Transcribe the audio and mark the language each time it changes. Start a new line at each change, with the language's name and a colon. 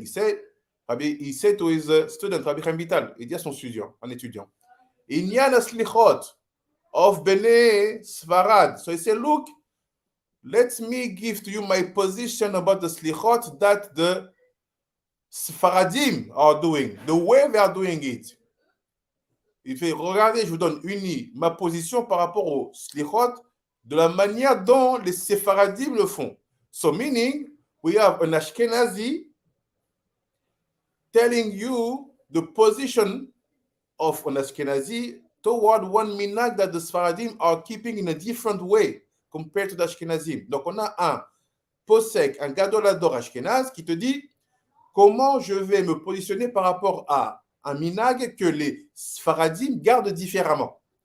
English: He said to his student, Rabbi Chaim Vital,
French: il dit à son étudiant,
English: Inyan Selikhot of Bnei Sfarad. So he said, look, let me give to you my position about the Selikhot that the Sfaradim are doing, the way they are doing it.
French: Il fait, regardez, je vous donne ma position par rapport au Selikhot de la manière dont les Sefaradim le font.
English: So meaning, we have an Ashkenazi telling you the position of an Ashkenazi toward one minhag that the Sfaradim are keeping in a different way compared to the Ashkenazim.
French: Donc on a un posek, un gadolador Ashkenaz qui te dit comment je vais me positionner par rapport à un minhag que les Sfaradim gardent différemment.